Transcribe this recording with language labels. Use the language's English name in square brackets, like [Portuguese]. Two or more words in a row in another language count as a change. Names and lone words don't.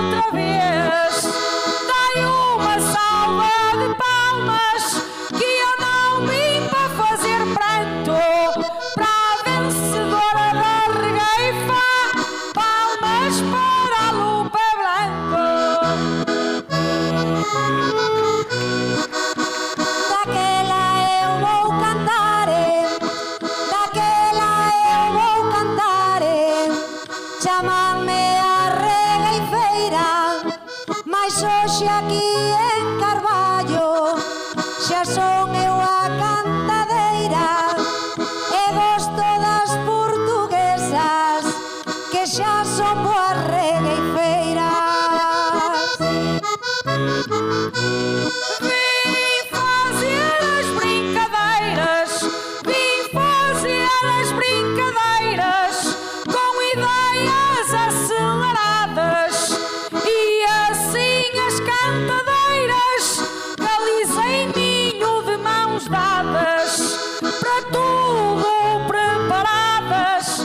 [Portuguese] vez. Dai uma salva de palmas, que eu não vim para fazer pranto. Para a vencedora da regueifa, palmas para a Lupe Blanco. Daquela eu vou cantar, daquela eu vou cantar. [Galician] Chaman-me a regueifeira, mas hoxe aquí en Carballo xa son eu a cantadeira. E gosto das portuguesas, que xa son boas regueifeiras. [Portuguese] Vim fazer as brincadeiras, vim fazer as brincadeiras, com ideias aceleradas, e assim as cantadeiras realizei ninho de mãos dadas, para tudo preparadas.